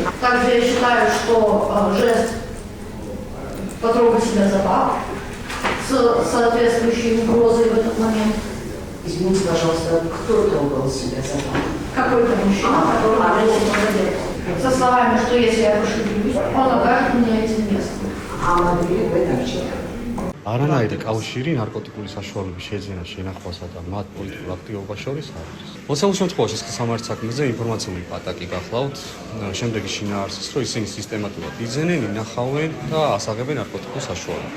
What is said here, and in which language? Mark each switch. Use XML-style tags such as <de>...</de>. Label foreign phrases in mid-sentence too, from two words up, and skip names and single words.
<ru>Также я считаю, что жест потрогать себя за бак с соответствующей угрозой в этот момент. Извините, пожалуйста, кто трогал себя за бак? Какой-то мужчина, который трогал себя. Со словами, что если я пошевелюсь, он окажет меня этим местом.</ru> <ka>არანაირი კავშირი ნარკოტიკული საშუალების შეძენა შენახვასა და მათ პოლიტიკურ აქტივობას შორის არ არის. მოცემულ შემთხვევაში საქმის საქმეზე ინფორმაციული პატაკი გახლავთ, შემდეგი შინაარსის, რომ ისინი სისტემატურად იძენენ, ინახავენ და ასაღებენ ნარკოტიკულ საშუალებას.</ka>